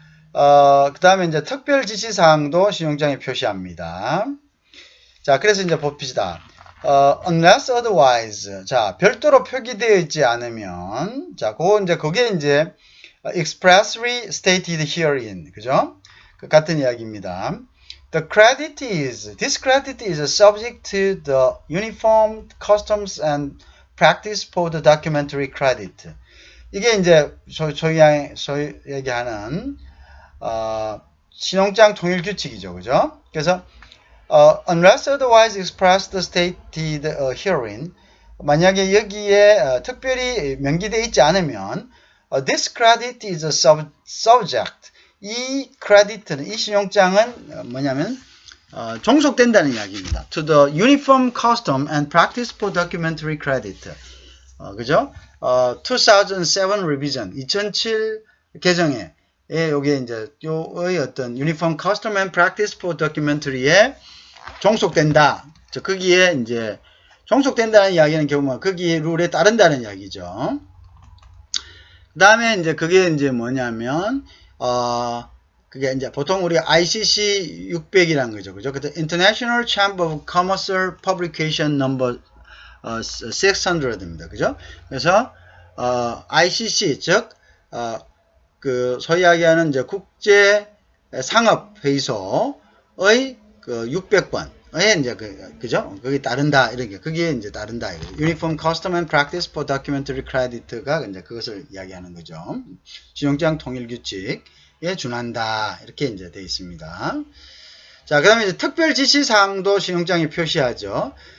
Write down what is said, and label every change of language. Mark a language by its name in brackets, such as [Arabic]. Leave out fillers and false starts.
[Korean] 그 다음에 이제 특별 지시사항도 신용장에 표시합니다. 자, 그래서 이제 봅시다. [English] unless otherwise. [Korean] 자, 별도로 표기되어 있지 않으면, 자, 그게 이제 [English] expressly stated herein. [Korean] 그죠? 그 같은 이야기입니다. [English] This credit is subject to the uniform customs and practice for the documentary credit. [Korean] 이게 이제 소위 얘기하는 신용장 통일 규칙이죠, 그죠? [English] 그래서 unless otherwise expressed stated herein, [Korean] 만약에 여기에 특별히 명기되어 있지 않으면 [English] this credit is a subject. [Korean] 이 크레디트는, 이 신용장은 뭐냐면 종속된다는 이야기입니다. [English] To the uniform custom and practice for documentary credit. [Korean] 그죠? 2007 revision, 2007 개정에 요게 이제 요의 어떤 uniform custom and practice for documentary에 종속된다. 거기에 이제 종속된다는 이야기는 결국 거기에 룰에 따른다는 이야기죠. 그 다음에 이제 그게 이제 뭐냐면 그게 이제 보통 우리 ICC 600이라는 거죠. 그죠? 그 International Chamber of Commerce Publication Number 600입니다. 그죠? 그래서 ICC 즉 그 소위 이야기하는 이제 국제 상업 회의소의 그 600번에 이제 그죠? 거기 따른다 이렇게 그게 이제 따른다. Uniform Custom and Practice for Documentary Credit가 이제 그것을 이야기하는 거죠. 신용장 통일 규칙에 준한다 이렇게 이제 되어 있습니다. 자, 그다음에 이제 특별 지시 사항도 신용장에 표시하죠.